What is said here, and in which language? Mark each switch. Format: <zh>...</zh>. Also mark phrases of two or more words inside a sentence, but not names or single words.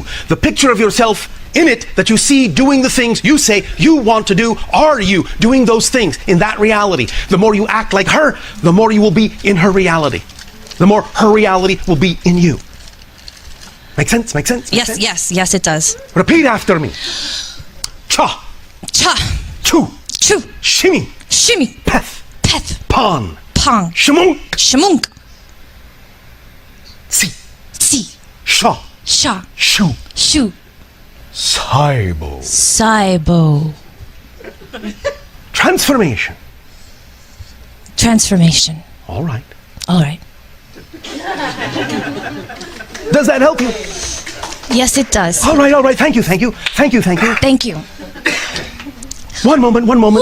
<en>The picture of yourself in it that you see doing the things you say you want to do, are you doing those things in that reality? The more you act like her, the more you will be in her reality. The more her reality will be in you. Make sense? Make sense? Make sense? Yes, it does. Repeat after me. Cha. Cha. Chu. Chu. Shimmy. Shimmy. Peth. Peth. Pon. Pong. Shmunk. Shmunk. Si. Si. Sha. Sha. Shu. Shu. Saibo. Saibo. Transformation. Transformation. All right. All right. Does that help you? Yes, it does. All right. Thank you. Thank you. Thank you. One moment. Thank you.</en>